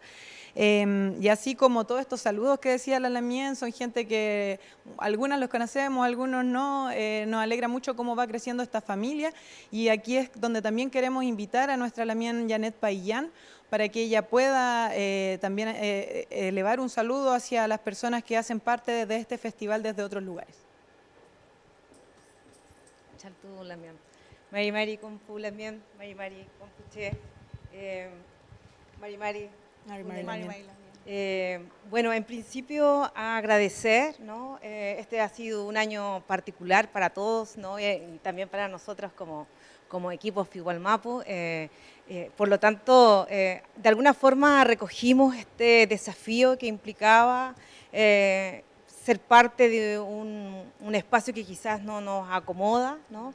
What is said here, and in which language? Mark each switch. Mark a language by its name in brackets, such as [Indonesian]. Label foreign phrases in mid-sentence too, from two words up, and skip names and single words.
[Spanish] Y así como todos estos saludos que decía la Lamien, son gente que algunas los conocemos, algunos no, nos alegra mucho cómo va creciendo esta familia y aquí es donde también queremos invitar a nuestra Lamien Janet Paillán, para que ella pueda también elevar un saludo hacia las personas que hacen parte de este festival desde otros lugares. [Mapuche] Chaltu lamian. Mari kumpu lamian, Mari kumpuche. Mari. [Spanish] Bueno, en principio agradecer, ¿no? Este ha sido un año particular para todos, ¿no? Y también para nosotros como equipo Fiwalmapu. Por lo tanto, de alguna forma recogimos este desafío que implicaba ser parte de un espacio que quizás no nos acomoda, ¿no?